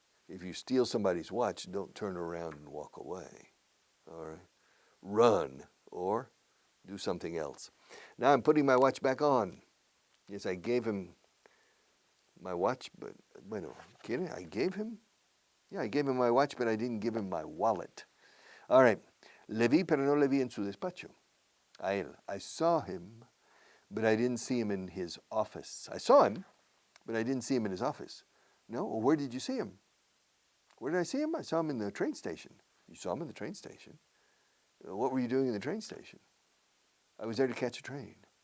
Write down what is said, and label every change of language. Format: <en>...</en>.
<en>If you steal somebody's watch, don't turn around and walk away. All right. Run or do something else. Now I'm putting my watch back on. Yes, I gave him my watch, but,</en> <es>bueno, ¿quiere?</es> <en>I gave him? Yeah, I gave him my watch, but I didn't give him my wallet. All right.</en> <es>Le vi, pero no le vi en su despacho. A él.</es> <en>I saw him, but I didn't see him in his office. I saw him, but I didn't see him in his office. No? Well, where did you see him? Where did I see him? I saw him in the train station. You saw him in the train station? What were you doing in the train station? I was there to catch a train.</en>